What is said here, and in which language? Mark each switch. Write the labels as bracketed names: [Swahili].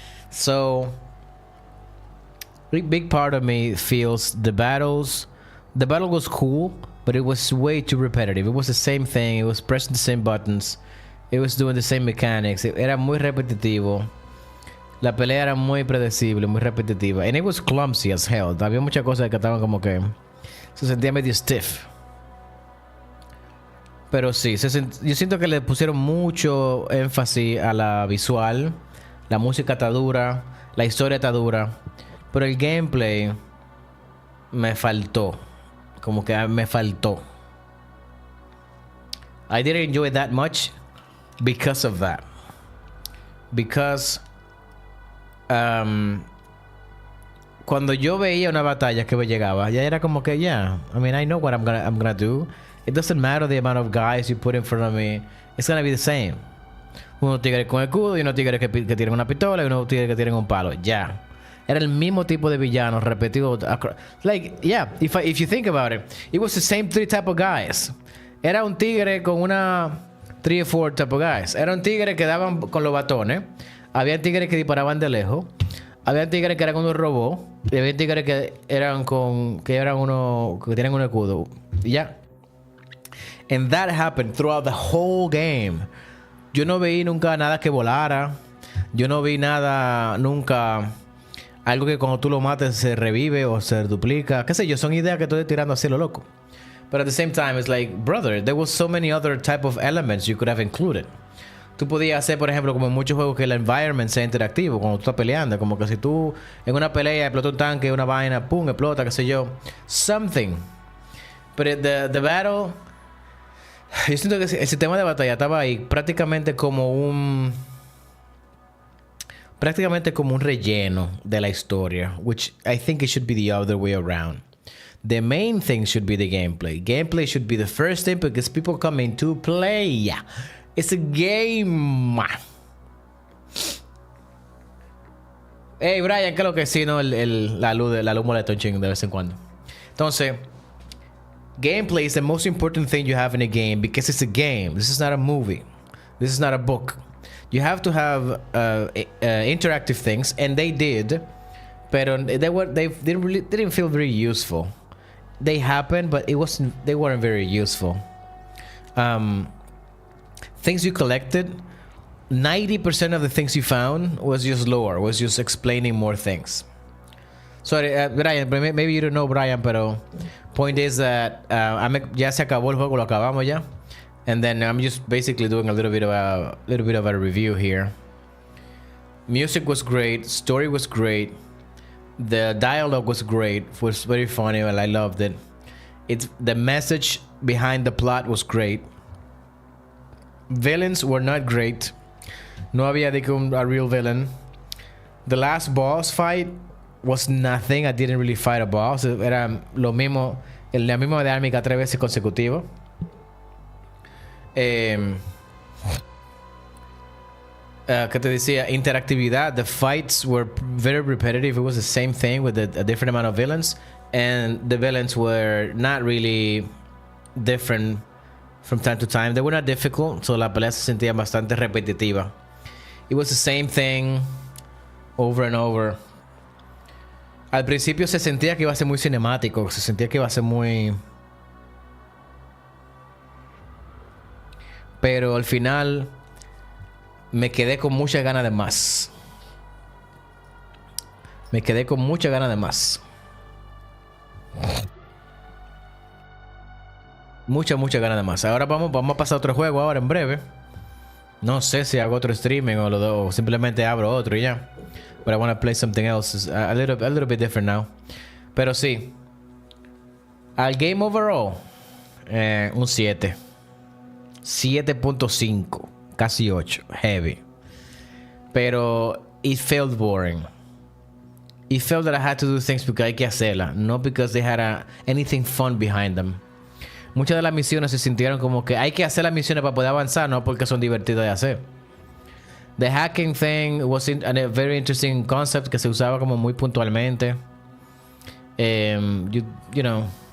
[English] So, big part of me feels the battle was cool, but it was way too repetitive. It was the same thing. It was pressing the same buttons. It was doing the same mechanics. [Spanish] Era muy repetitivo. La pelea era muy predecible, muy repetitiva. [English] And it was clumsy as hell. [Spanish] Había muchas cosas que estaban como que se sentía medio stiff. Pero sí, yo siento que le pusieron mucho énfasis a la visual. La música está dura, la historia está dura, pero el gameplay me faltó. Como que me faltó. [English] I didn't enjoy it that much because of that. Because [Spanish] cuando yo veía una batalla que me llegaba, ya era como que, [English] yeah, I mean, I know what I'm gonna do. It doesn't matter the amount of guys you put in front of me. It's gonna be the same. [Spanish] Unos tigres con escudo y unos tigres que tienen una pistola y unos tigres que tienen un palo. Ya. Era el mismo tipo de villano repetido. [English] Like, yeah, if you think about it was the same three type of guys. [Spanish] Era un tigre con una [English] 3 or 4 type of guys. [Spanish] Era un tigre que daban con los batones. Había tigres que disparaban de lejos. Había tigres que eran unos robots. Y había tigres que eran unos que tenían un escudo. Y ya. [English] And that happened throughout the whole game. [Spanish] Yo no vi nunca nada que volara. Yo no vi nada nunca. Algo que cuando tú lo mates se revive o se duplica. Qué sé yo, son ideas que estoy tirando así lo loco. [English] But at the same time, it's like, brother, there was so many other type of elements you could have included. [Spanish] Tú podías hacer, por ejemplo, como en muchos juegos, que el environment sea interactivo cuando tú estás peleando. Como que si tú en una pelea explota un tanque, una vaina, pum, explota, qué sé yo. [English] Something. But the battle... [Spanish] Yo siento que el sistema de batalla estaba ahí prácticamente como un relleno de la historia, [English] which I think it should be the other way around. The main thing should be the gameplay. Gameplay should be the first thing because people come in to play. It's a game. [Spanish] Hey Brian, ¿qué es lo que sí, no? La luz molesta un chingo de vez en cuando. [English] Entonces, gameplay is the most important thing you have in a game because it's a game. This is not a movie. This is not a book. You have to have interactive things, and they did, but they didn't feel very useful. They happened, but they weren't very useful. Things you collected, 90% of the things you found was just lore, was just explaining more things. Sorry, Brian, maybe you don't know Brian, [Spanish] pero [English] point is that [Spanish] ya se acabó el juego, lo acabamos ya. [English] And then I'm just basically doing a little bit of a review here. Music was great, story was great, the dialogue was great, it was very funny, and I loved it. The message behind the plot was great. Villains were not great. [Spanish] No había [English] a real villain. The last boss fight was nothing. I didn't really fight a boss. [Spanish] Era lo mismo, la misma dinámica 3 veces consecutiva. ¿Qué te decía? Interactividad. [English] The fights were very repetitive. It was the same thing with a different amount of villains, and the villains were not really different from time to time. They were not difficult, so [Spanish] la pelea se sentía bastante repetitiva. [English] It was the same thing over and over. [Spanish] Al principio se sentía que iba a ser muy cinemático, se sentía que iba a ser muy... Pero al final me quedé con muchas ganas de más. Me quedé con muchas ganas de más. Muchas ganas de más. Ahora vamos a pasar a otro juego ahora en breve. No sé si hago otro streaming o simplemente abro otro y ya. [English] But I want to play something else. A little bit different now. [Spanish] Pero sí. Al [English] game overall. [Spanish] Un 7. [English] 7.5. [Spanish] Casi 8. [English] Heavy. Pero it felt boring. It felt that I had to do things [Spanish] porque hay que hacerla. [English] Not because they had anything fun behind them. [Spanish] Muchas de las misiones se sintieron como que hay que hacer las misiones para poder avanzar, no porque son divertidas de hacer. [English] The hacking thing was a very interesting concept [Spanish] que se usaba como muy puntualmente. [English] You know.